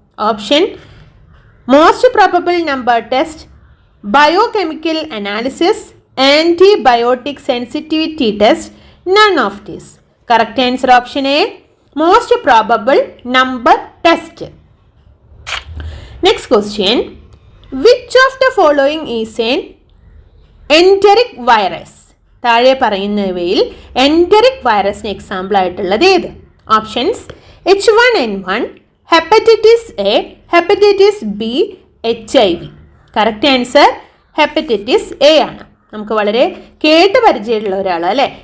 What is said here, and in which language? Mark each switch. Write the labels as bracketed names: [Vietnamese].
[English] Option: most probable number test, biochemical analysis, antibiotic sensitivity test, none of this. Correct answer option A, most probable number test. Next question, which of the following is an enteric virus? [Malayalam] താഴെ പറയുന്നവയിൽ enteric വൈറസിന് example ആയിട്ടുള്ളത് ഏത്? [English] Options: H1N1, hepatitis A, hepatitis B, HIV. [Malayalam] Correct answer hepatitis A ആണ്. നമുക്ക് വളരെ കേട്ട് പരിചയമുള്ള ഒരാൾ അല്ലേ?